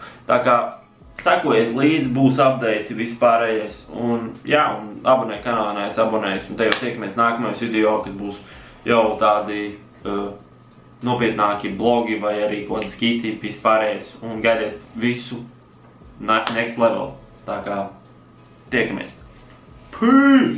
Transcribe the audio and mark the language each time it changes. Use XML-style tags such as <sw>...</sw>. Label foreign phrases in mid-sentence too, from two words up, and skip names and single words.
<lv>Tā kā sekojiet līdzi, būs update vispārējais. Un jā, un abonē kanālā, es abonēju. Un te jau tiekamies nākamajos video, kas būs jau tādi nopietnāki blogi vai arī kaut kādi skiti vispārējais un gaidiet visu</lv> <en>next level.</en> <lv>Tā kā tiekamies. Peace!</lv>